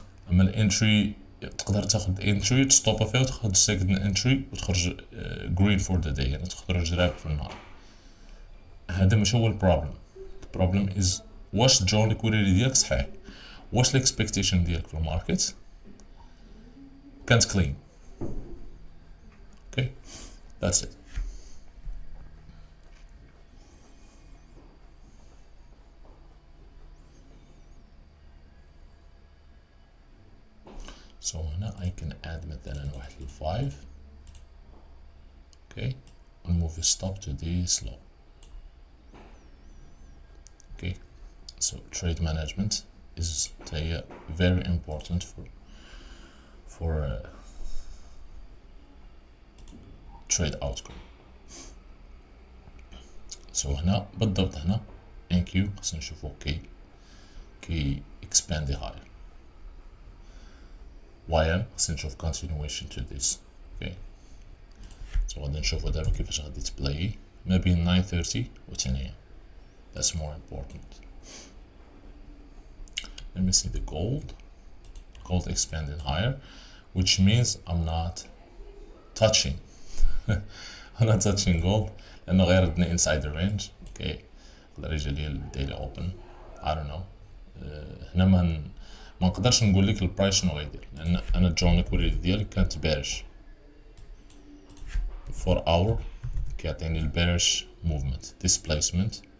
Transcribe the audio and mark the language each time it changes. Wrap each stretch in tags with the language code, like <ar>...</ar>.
<ar>اما الانتري تقدر تاخد انتري تستوب فيها وتاخد سيكند انتري وتخرج</ar> <en>green for the day،</en> <ar>يعني تخرج راب في النهار. هذا ماشي هو البروبلم. البروبلم is واش draw liquidity ديالك صحيح، واش الاكسبكتيشن ديالك في الماركت كانت كلين.</ar> <en>Okay, that's it. so هنا I can add مثلا</en> <ar>واحد ل</ar> <en>5. okay and move the stop to this low. okay so trade management is very important for trade outcome.</en> <ar>so هنا بالضبط هنا NQ خصنا نشوفو كي</ar> <en>expand higher.</en> <ar>YM خصنا نشوف</ar> <en>continuation to this.</en> <ar>okay so غادي نشوفو دابا كيفاش غادي تبلاي ما بين 9:30 و 10 AM.</ar> <en>that's more important. Let me see the gold. gold expanding higher, which means I'm not touching I'm not touching gold</en> <ar>لأنه غير ردنا</ar> <en>inside the range.</en> <ar>اوكي يقدر يجي لي الديلي اوبن</ar> <en>I don't know.</en> <ar>هنا ما نقدرش نقول لك البرايس شنو غيدير لأن أنا الجون ليكويديتي ديالي كانت بارش 4 hour كيعطيني البارش موفمنت displacement.</ar>